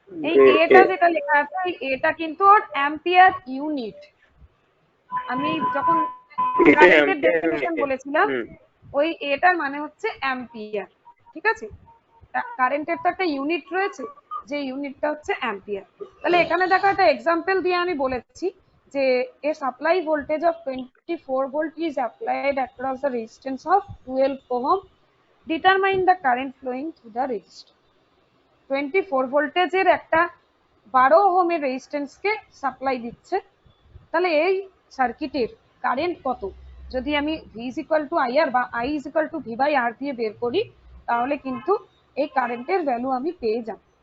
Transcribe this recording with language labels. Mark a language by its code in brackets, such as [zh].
[bn] এই এটা যেটা লেখা আছে, এই এটা কিন্তু ওর অ্যাম্পিয়ার ইউনিট। আমি যখন কারেন্টের ডেফিনিশন বলেছিলাম, ওই এটার মানে হচ্ছে অ্যাম্পিয়ার, ঠিক আছে। কারেন্টের তো একটা ইউনিট রয়েছে, যে ইউনিটটা হচ্ছে অ্যাম্পিয়ার। তাহলে এখানে দেখো একটা এক্সাম্পল দিয়ে আমি বলেছি যে [en] a supply voltage of 24 volt is applied across the resistance of 12 ohm, determine the current flowing through the resistor। [bn] 24 ভোল্টেজের একটা 12 ওহমের রেজিস্ট্যান্সকে সাপ্লাই দিচ্ছে, তাহলে এই সার্কিটের কারেন্ট কত যদি আমি [en] V is equal to I R [bn] বা [en] I is equal to V by R [bn] দিয়ে বের করি, তাহলে কিন্তু এই কারেন্টের ভ্যালু আমি পেয়ে যাব।